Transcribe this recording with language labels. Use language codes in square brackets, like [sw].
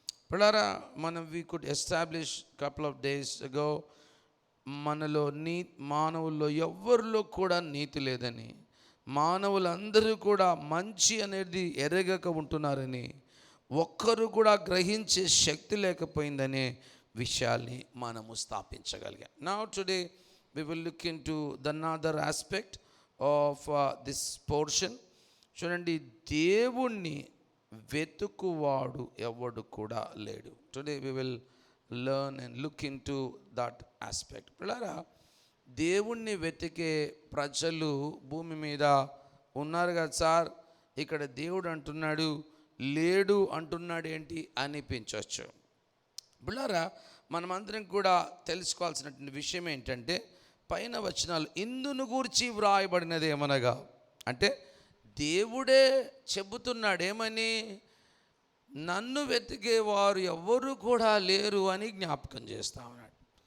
[te] పిల్లరా, మనం [en] we could establish couple of days ago [te] మనలో మానవుల్లో ఎవ్వరిలో కూడా నీతి లేదని, మానవులందరూ కూడా మంచి అనేది ఎరగక ఉంటున్నారని, ఒక్కరు కూడా గ్రహించే శక్తి లేకపోయిందనే విషయాల్ని మనము స్థాపించగలిగాం. [en] Now today we will look into the another aspect of this portion. [te] చూడండి, దేవుణ్ణి వెతుకువాడు ఎవడు కూడా లేడు. [en] Today we will learn and look into that aspect. [te] పిల్లరా, దేవుణ్ణి వెతికే ప్రజలు భూమి మీద ఉన్నారు కదా సార్, ఇక్కడ దేవుడు అంటున్నాడు లేడు అంటున్నాడు ఏంటి అనిపించవచ్చు. పిల్లరా, మనమందరం కూడా తెలుసుకోవాల్సినటువంటి విషయం ఏంటంటే, పైన వచనాలు ఇందును గూర్చి వ్రాయబడినది ఏమనగా, అంటే దేవుడే చెబుతున్నాడు ఏమని, నన్ను వెతికేవారు ఎవరు కూడా లేరు అని జ్ఞాపకం చేస్తా ఉన్నాడు.